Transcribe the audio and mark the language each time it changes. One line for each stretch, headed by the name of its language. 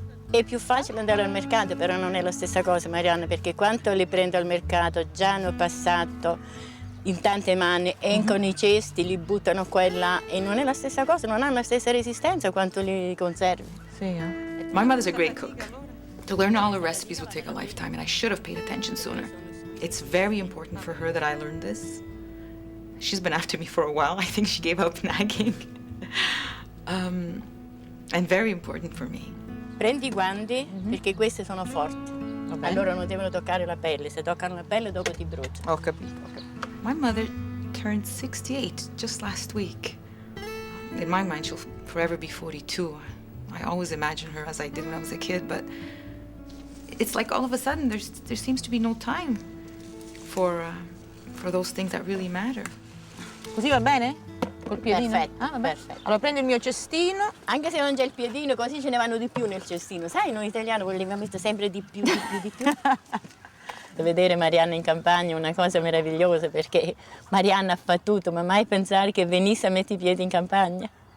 Italian: È più facile andare al mercato, però non è la stessa cosa, Marianna, perché quando li prendo al mercato già hanno passato in tante mani, encono i cesti, li buttano qua e là, e non è la stessa cosa, non hanno la stessa resistenza quanto li conservi. Sì, eh?
English: My mother's a great cook. To learn all her recipes would take a lifetime, and I should have paid attention sooner. It's very important for her that I learn this. She's been after me for a while. I think she gave up nagging. And very important for me.
Italian: Prendi i guanti perché queste sono forti. Allora non devono toccare la pelle, se toccano la pelle dopo ti brucia. Ho capito, ho capito.
English: My mother turned 68 just last week. In my mind, she'll forever be 42. I always imagine her as I did when I was a kid, but it's like all of a sudden there seems to be no time for those things that really matter.
Italian: Così va bene? Col piedino? Perfetto, Ah, vabbè. perfetto. Allora prendo il mio cestino. Anche se non c'è il piedino, così ce ne vanno di più nel cestino. Sai, noi italiani vogliamo mettere sempre di più, di più, di più. Vedere Marianna in campagna è una cosa meravigliosa, perché Marianna fa tutto, ma mai pensare che venisse a mettere i piedi in campagna.